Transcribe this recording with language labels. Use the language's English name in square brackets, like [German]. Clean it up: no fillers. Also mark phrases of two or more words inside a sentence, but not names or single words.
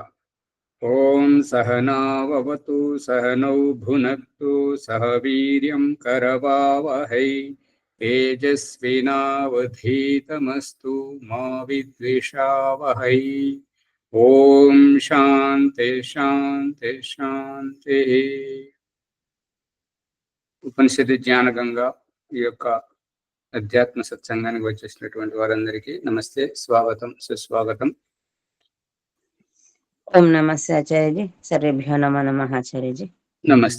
[Sanskrit] ओं सहनाववतु सहनौ भुनक्तु सह वीर्यं करवावहै तेजस्विनावधीतमस्तु मा विद्विषावहै। ओं शान्ति शान्ति शान्तिः। [Telugu] ఉపనిషత్తు జ్ఞానగంగా ఈ యొక్క అధ్యాత్మ సత్సంగానికి వచ్చేసినటువంటి వారందరికీ నమస్తే, స్వాగతం, సుస్వాగతం. [Sanskrit] ఓం నమస్తే ఆచార్యజీ. సర్వేభ్యో నమో నమః ఆచార్యజీ. [Telugu] నమస్తే.